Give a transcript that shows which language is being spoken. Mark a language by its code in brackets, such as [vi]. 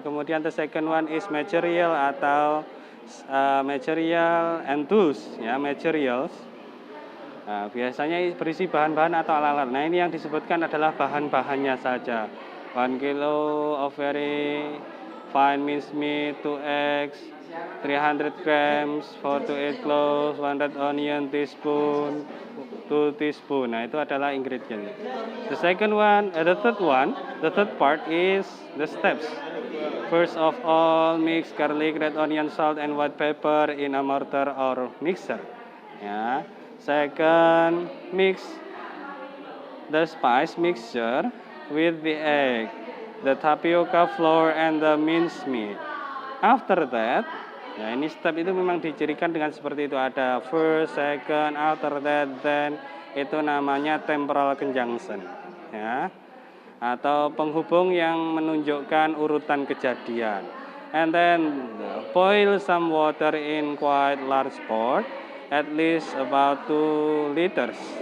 [en] Kemudian the second one is material atau material and tools, ya, materials. [id] Nah, biasanya berisi bahan-bahan atau alat-alat. Nah, ini yang disebutkan adalah bahan-bahannya saja. [en] 1 kilo of very fine minced meat, 2 eggs, 300 grams, 4 to 8 cloves, 100 onion, teaspoon, 2 teaspoon. [id] Nah, itu adalah ingredient. [en] The third part is the steps. First of all, mix garlic, red onion, salt, and white pepper in a mortar or mixer. Ya. Second, mix the spice mixture with the egg, the tapioca flour, and the minced meat. After that, [id] ya ini step itu memang dicirikan dengan seperti itu. Ada [en] first, second, after that, then. [id] Itu namanya temporal conjunction. Ya. Atau penghubung yang menunjukkan urutan kejadian. [en] And then boil some water in quite large pot, at least about 2 liters.